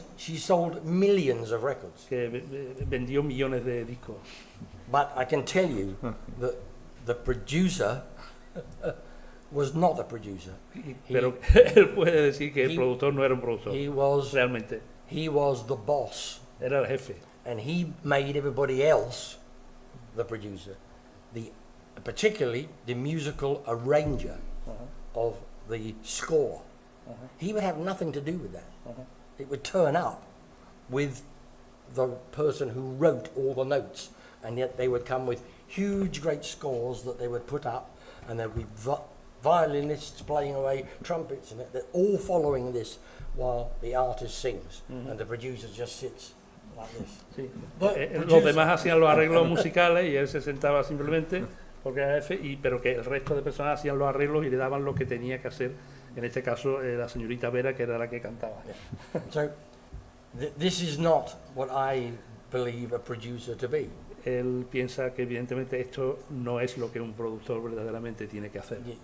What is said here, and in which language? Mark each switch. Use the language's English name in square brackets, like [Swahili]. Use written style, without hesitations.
[English] She sold millions of records. [Spanish] que vendió millones de discos. [English] But I can tell you that the producer was not a producer. [Spanish] Pero él puede decir que el [English] he- [Spanish] productor no era un productor, [English] He was [Spanish] realmente, [English] the boss, [Spanish] era el jefe. [English] and he made everybody else the producer. Particularly the musical arranger. of the score. He would have nothing to do with that. It would turn up with the person who wrote all the notes, and yet they would come with huge, great scores that they would put up, and there'd be violinists playing away, trumpets, and they're all following this while the artist sings, and the producer just sits like this. [Spanish] Sí. Los demás hacían los arreglos musicales y él se sentaba simplemente porque era jefe, pero que el resto de personas hacían los arreglos y le daban lo que tenía que hacer. En este caso, la señorita Vera, que era la que cantaba. [English] Yeah. So, this is not what I believe a producer to be. [Spanish] Él piensa que evidentemente esto no es lo que un productor verdaderamente tiene que hacer.